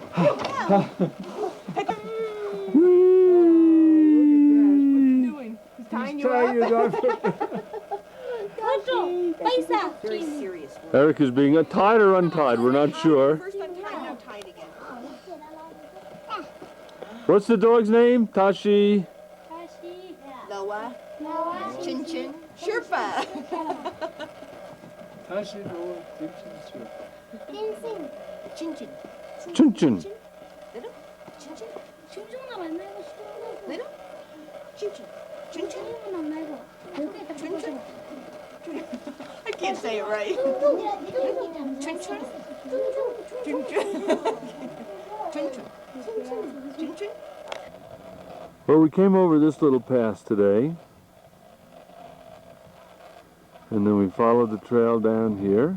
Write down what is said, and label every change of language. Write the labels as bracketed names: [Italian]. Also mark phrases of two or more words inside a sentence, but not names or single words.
[English] Tying He's you tying up. you up. Very serious work. Eric is being tied or untied. We're not sure. First untied, now tied again. What's the dog's name? Tashi. Noah. Chin Chin. Sherpa. Tashi, no, Chin Chin. Chin Chin. Chun chun. Little? Chun chun? Little? Chun chun? Chun chun? Chun chun? I can't say it right. Chun chun? Chun chun? Chun chun? Chun chun? Well, we came over this little pass today. And then we followed the trail down here.